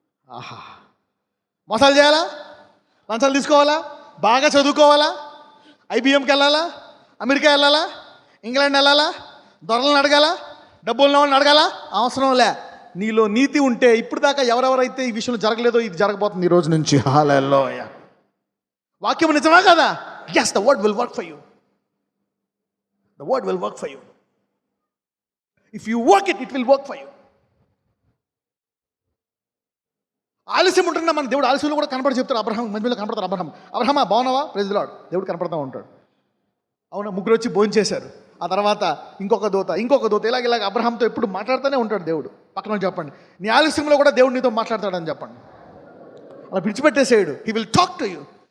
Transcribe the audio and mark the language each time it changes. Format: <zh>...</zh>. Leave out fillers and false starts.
<te>ఆహా, మోసాలు చేయాలా? లంచాలు తీసుకోవాలా? బాగా చదువుకోవాలా? ఐబిఎంకి వెళ్ళాలా? అమెరికా వెళ్ళాలా? ఇంగ్లాండ్ వెళ్ళాలా? దొరలను అడగాల? డబ్బులు ఉన్నవాళ్ళని అడగాల? అవసరం లే. నీలో నీతి ఉంటే ఇప్పుడు దాకా ఎవరెవరైతే ఈ విషయంలో జరగలేదో ఇది జరగబోతుంది ఈ రోజు నుంచి. హల్లెలూయా. వాక్యం నిజమా కదా?</te> <en>yes, the word will work for you. The word will work for you. If you work it, it will work for you.</en> <te>ఆలస్యం ఉంటున్నా మన దేవుడు ఆలస్యంలో కూడా కనపడి చెప్తారు. అబ్రహాం మధ్యలో కనపడతారు. అబ్రహమా బాగున్నావా? Praise the lord. దేవుడు కనపడతా ఉంటాడు. అవునా, ముగ్గురు వచ్చి భోజనం చేశారు. ఆ తర్వాత ఇంకొక దూత ఇలాగ అబ్రహాంతో ఎప్పుడు మాట్లాడుతూనే ఉంటాడు దేవుడు. పక్కన చెప్పండి, నీ ఆలస్యంలో కూడా దేవుడు నీతో మాట్లాడతాడని చెప్పండి. అలా విడిచిపెట్టేసేయడు.</te> <en>He will talk to you.</en>